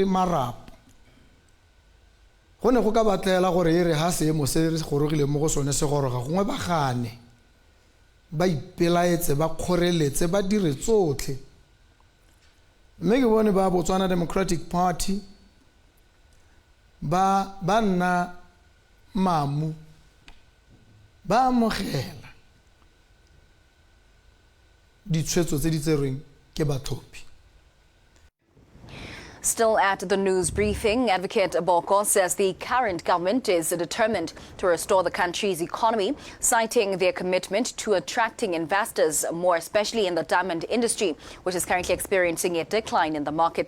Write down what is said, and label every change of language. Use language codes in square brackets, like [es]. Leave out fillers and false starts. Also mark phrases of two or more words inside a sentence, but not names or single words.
[tn] marapo gone go ka batlela gore ere ha seemo se re gorogile mo go sone se goroga gongwe ba gane ba ipelaetse ba kgoreletse ba dire tsotlhe mme ke bone ba Botswana Democratic Party ba nna mamu ba amogela ditshwetso tse di tserweng ke batlhophi. [en] Still at the news briefing, Advocate Boko says the current government is determined to restore the country's economy, citing their commitment to attracting investors, more especially in the diamond industry, which is currently experiencing a decline in the market.